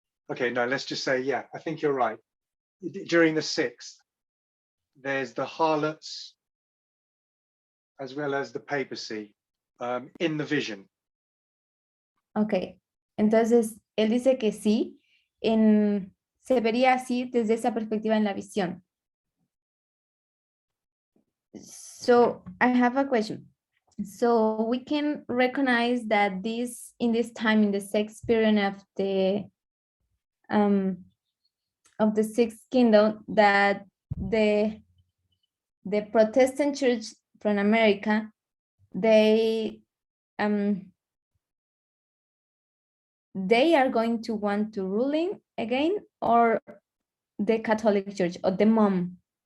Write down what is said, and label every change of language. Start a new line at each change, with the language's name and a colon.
English: Okay, no, let's just say, yeah, I think you're right. During the 6th, there's the harlots as well as the papacy in the vision. Ok.
Spanish: Entonces, él dice que sí, se vería así desde esa perspectiva en la visión.
English: So, I have a question. So, we can recognize that in this time, in the 6th period of the 6th kingdom, that the Protestant church from America, they are going to want to ruling again, or the Catholic Church or the mom?